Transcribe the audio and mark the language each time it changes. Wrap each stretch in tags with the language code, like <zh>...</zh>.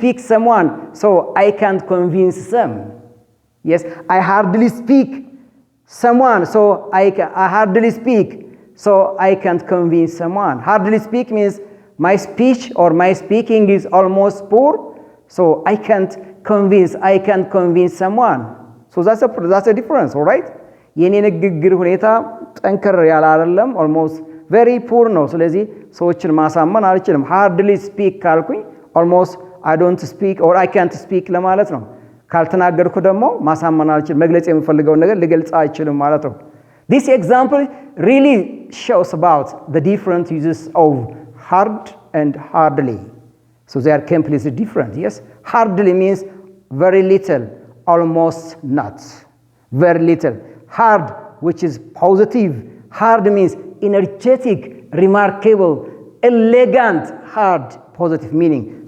<en>someone so I can't convince them yes I hardly speak someone so I hardly speak so I can't convince someone hardly speak means my speech or my speaking is almost poor, so I can't convince someone. So that's a difference, all right?</en> <am>የኔ ንግግር ሁኔታ ጠንከር ያለ አይደለም,</am> <en>almost very poor</en> <am>ነው. ስለዚህ ሰዎችን ማሳመን አልችልም.</am> <en>hardly speak</en> <am>ካልኩኝ</am> <en>almost I don't speak or I can't speak</en> <am>ለማለት ነው. ካልተናገርኩ ደግሞ ማሳመን አልችልም, መግለጽ የምፈልገውን ነገር ልገልጽ አይችልም ማለት ነው.</am> <en>This example really shows about the different uses of hard and hardly. So they are completely different, yes? Hardly means very little, almost not. Very little. Hard, which is positive. Hard means energetic, remarkable, elegant, hard, positive meaning.</en>